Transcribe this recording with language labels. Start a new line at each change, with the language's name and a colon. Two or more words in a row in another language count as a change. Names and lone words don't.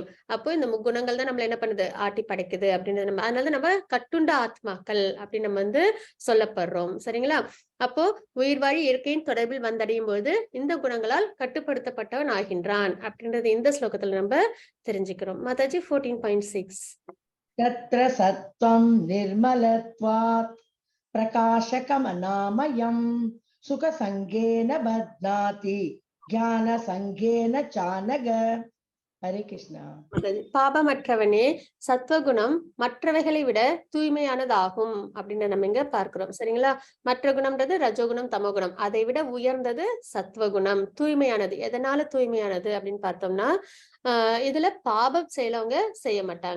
Tamil: அப்போ இந்த முக்குணங்கள் தான் நம்மள என்ன பண்ணுது? ஆட்டி படைக்குது அப்படின்றது நம்ம, அதனால நம்ம கட்டுண்ட ஆத்மாக்கள் அப்படின்னு நம்ம வந்து சொல்லப்படுறோம். சரிங்களா? அப்போ உயிர் வாழி இயற்கையின் தொடர்பில் வந்தடையும் போது இந்த குணங்களால் கட்டுப்படுத்தப்பட்டவன் ஆகின்றான் அப்படின்றது இந்த ஸ்லோகத்துல நம்ம தெரிஞ்சுக்கிறோம். மாதாஜி 14.6.
Sanskrit: तत्र सत्त्वं निर्मलत्वात् प्रकाशकमनामयं सुखसङ्गेन बध्नाति ज्ञानसङ्गेन चानघ. हरे कृष्णा.
Tamil: பாபமற்றவனே, சத்வகுணம் மற்றவைகளை விட தூய்மையானதாகும் அப்படின்னு நம்ம இங்க பார்க்கிறோம். சரிங்களா? மற்ற குணம்ன்றது ரஜோகுணம், தமோகுணம், அதை விட உயர்ந்தது சத்வகுணம். தூய்மையானது. எதனால தூய்மையானது அப்படின்னு பார்த்தோம்னா, இதுல பாபம் செயலவங்க செய்ய மாட்டாங்க.